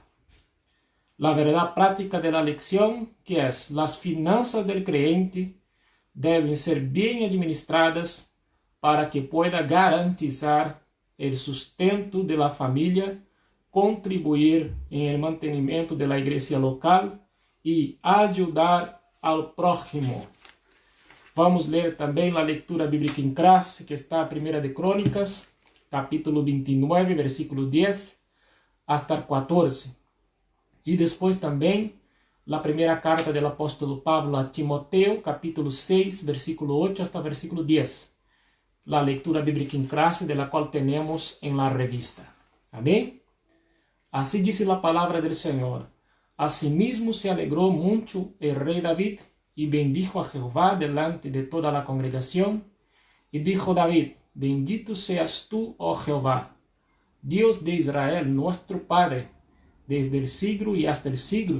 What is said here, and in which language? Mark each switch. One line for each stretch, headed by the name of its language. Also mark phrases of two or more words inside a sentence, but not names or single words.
Spanish: La verdad práctica de la lección, que es: las finanzas del creyente deben ser bien administradas para que pueda garantizar el sustento de la familia, contribuir en el mantenimiento de la iglesia local y ayudar al prójimo.
Portuguese: Vamos ler também a leitura bíblica em classe, que está a 1 de Crônicas, capítulo 29, versículo 10 hasta 14. E depois também a primeira carta do apóstolo Pablo a Timoteo, capítulo 6, versículo 8 hasta versículo 10. A leitura bíblica em classe,
Spanish: de la
Portuguese: qual temos em la revista. Amém? Assim diz a palavra do Senhor:
Spanish: Asimismo se alegró mucho el rey David y bendijo a Jehová delante de toda la congregación. Y dijo David: bendito seas tú, oh Jehová, Dios de Israel, nuestro Padre, desde el siglo y hasta el siglo.